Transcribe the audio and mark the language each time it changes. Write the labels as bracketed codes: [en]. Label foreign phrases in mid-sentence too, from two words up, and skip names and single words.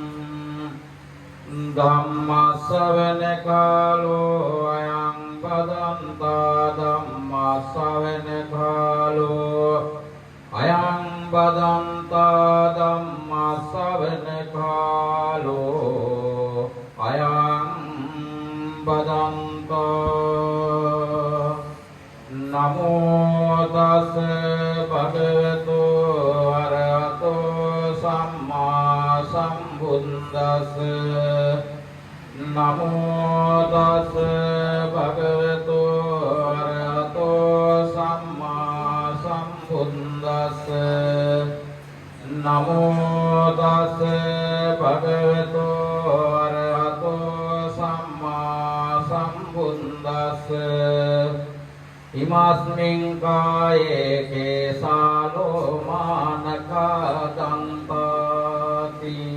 [pi] ධම්ම ශ්‍රවණ කාලෝ අයං බදන්තා ධම්ම ශ්‍රවණ කාලෝ අයං බදන්තා ධම්ම ශ්‍රවණ කාලෝ අයං බදන්තා නමෝ තස් භගවතු අරහතෝ සම්මා සම්බුද්දස්ස නමෝ තස් භගවතු අරහතෝ සම්මා සම්බුද්දස්ස නමෝ තස් භගවතෝ අරහතෝ සම්මා සම්බුද්දස්ස ඉමස්මින් කායේ කේසාලෝ මානකා දන්තාති